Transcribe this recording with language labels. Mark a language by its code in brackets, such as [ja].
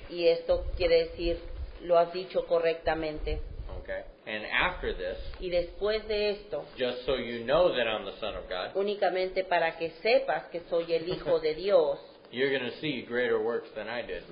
[es] Y esto quiere decir, lo has dicho correctamente. [en] Okay? And after this, [es] Y después de esto, [en] just so you know that I'm the Son of God, [es] únicamente para que sepas que soy el Hijo de Dios, [en] you're going to see greater works than I did.